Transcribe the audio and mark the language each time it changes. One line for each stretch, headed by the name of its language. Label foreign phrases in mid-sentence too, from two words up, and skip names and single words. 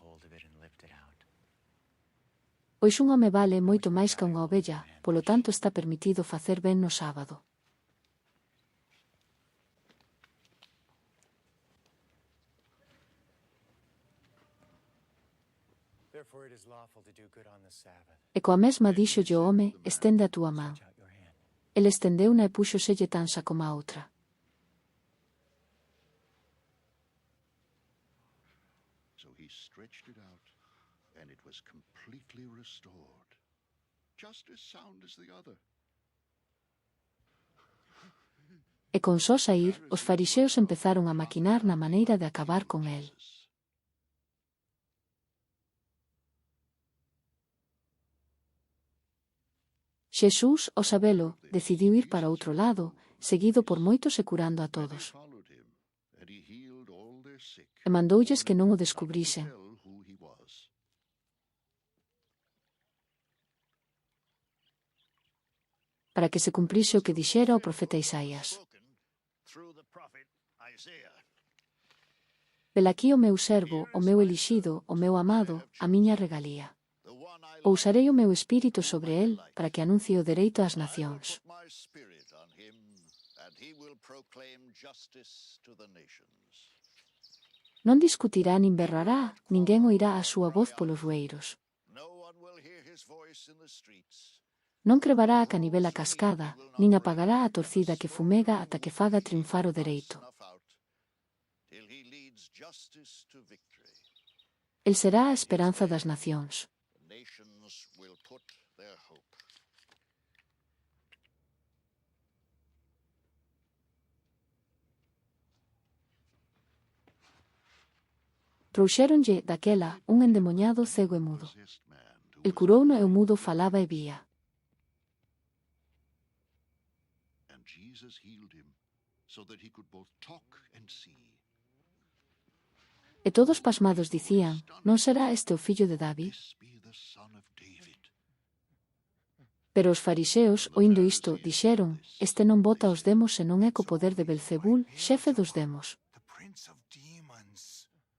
English: Hold of it and lift it out.
Galician: Pois un home vale moito máis que unha ovella, polo tanto está permitido facer ben no sábado.
English: Therefore it is lawful to do good on the Sabbath.
Galician: E coa mesma díxolle o home: estende a túa man.
English: Stretch out your hand.
Galician: El estendeuna e púxoselle tan xa como a outra.
English: So he stretched it out, and it was completely restored, just as sound as the other.
Galician: E con só saír, os fariseos empezaron a maquinar na maneira de acabar con el. Xesús, ao sabelo, decidiu ir para outro lado, seguido por moitos e curando a todos.
English: They followed him, and he healed all their sick.
Galician: E mandoulles que non o
English: Not to
Galician: descubrisen,
English: tell who he was.
Galician: para que se cumprise o que dixera o profeta Isaías.
English: Through the prophet Isaiah.
Galician: Velaquí o meu servo, o meu elixido, o meu amado, a miña regalía.
English: The one I
Galician: Pousarei o meu espírito sobre el, para que anuncie o dereito ás nacións.
English: Put my spirit on him he will proclaim justice to the nations.
Galician: Non discutirá nin berrará, ninguén oirá a súa voz polos rueiros.
English: No one will hear his voice in the streets.
Galician: Non crebará a canivela cascada, nin apagará a torcida que fumega ata que faga triunfar o dereito.
English: Snuff out till he leads justice to victory.
Galician: El será a esperanza das nacións.
English: The nations will put their hope.
Galician: Trouxéronlle, daquela, un endemoñado cego e mudo. El curouno e o mudo falaba e vía.
English: And Jesus healed him so that he could both talk and see.
Galician: E todos pasmados dicían, non será este o fillo de David?
English: This be the son of David.
Galician: Pero os fariseos, oindo isto, dixeron, este non bota os demos senón é co poder de Belzebul, xefe dos demos.
English: The prince of demons.